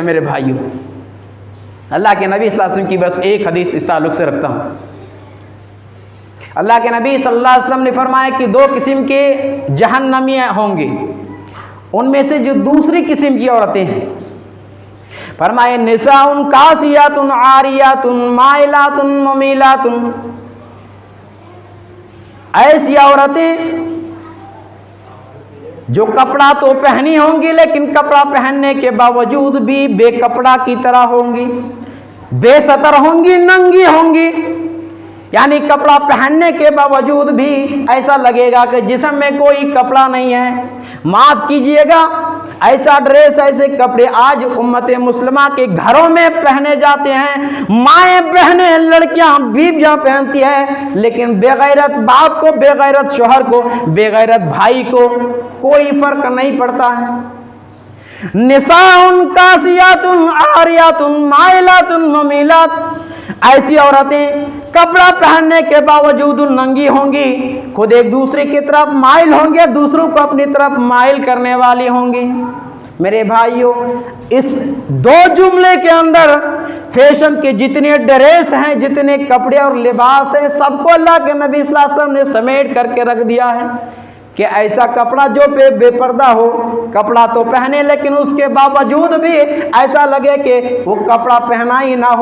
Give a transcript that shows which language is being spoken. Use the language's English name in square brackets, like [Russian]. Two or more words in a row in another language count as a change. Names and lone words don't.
[Hindi] मेरे भाइयों, अल्लाह के नबी [Arabic] صلى الله عليه وسلم [Hindi] की बस एक हदीस इस ताल्लुक़ से रखता हूँ। अल्लाह के नबी [Arabic] صلى الله عليه وسلم [Hindi] ने फरमाया कि दो किस्म के जहन्नमी होंगे, उनमें से जो दूसरी किस्म की औरतें हैं, फरमाए [Arabic] نساء كاسيات عاريات مائلات مميلات, [Hindi] ऐसी औरतें जो कपड़ा तो पहनी होंगी, लेकिन कपड़ा पहनने के बावजूद भी बेकपड़ा की तरह होंगी, बेसतर होंगी, नंगी होंगी। यानी कपड़ा पहनने के बावजूद भी ऐसा लगेगा कि जिस्म में कोई कपड़ा नहीं है। माफ कीजिएगा, ऐसा ड्रेस, ऐसे कपड़े आज उम्मत मुस्लिमा के घरों में पहने जाते हैं। माएँ, बहनें, लड़कियां, बीवियां पहनती है, लेकिन बेगैरत बाप को, बेगैरत शोहर को, बेगैरत भाई को कोई फर्क नहीं पड़ता है। [Arabic] نساء كاسيات عاريات مائلات مميلات, [Hindi] ऐसी औरतें कपड़ा पहनने के बावजूद नंगी होंगी, खुद एक दूसरे की तरफ माइल होंगे, दूसरों को अपनी तरफ माइल करने वाली होंगी। मेरे भाइयों, इस दो जुमले के अंदर फैशन के जितने ड्रेस हैं, जितने कपड़े और लिबास हैं, सबको अल्लाह के नबी [Arabic] صلى الله عليه وسلم [Hindi] ने समेट करके रख दिया है कि ऐसा कपड़ा जो बेपर्दा हो, कपड़ा तो पहने लेकिन उसके बावजूद भी ऐसा लगे कि वो कपड़ा पहना ही ना हो।